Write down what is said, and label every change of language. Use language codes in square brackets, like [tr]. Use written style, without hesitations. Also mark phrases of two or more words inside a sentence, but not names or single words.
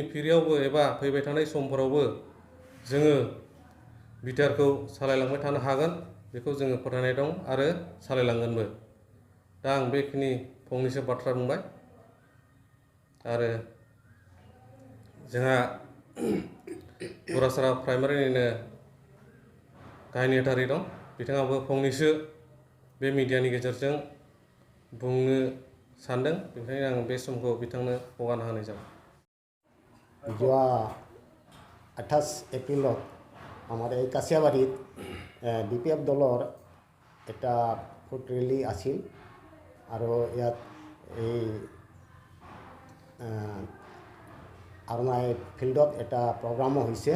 [brx] फिरियावबो एबा फैबाय थानाय समफोरावबो जोङो बिटिआरखौ सालायलांबाय थानो हागोन बेखौ जोङो फोथायनाय दं आरो सालायलांगोनबो दा आं बेखिनि फंनैसो बाथ्रा बुंबाय आरो जोंहा गुरासारा प्राइमारिनिनो गाहाय नेहाथारि दं बिथाङाबो फंनैसो बे मिडियानि गेजेरजों बुंनो सानदों बेनिखायनो आं बे समखौ बिथांनो हगारना होनाय जाबाय [as] যোৱা 28 এপ্ৰিলত আমাৰ এই কাছিয়াবাৰীত BPF দলৰ এটা [en] food rally [as] আছিল আৰু ইয়াত এই আৰনাই ফিল্ডত এটা প্ৰগ্ৰামো হৈছে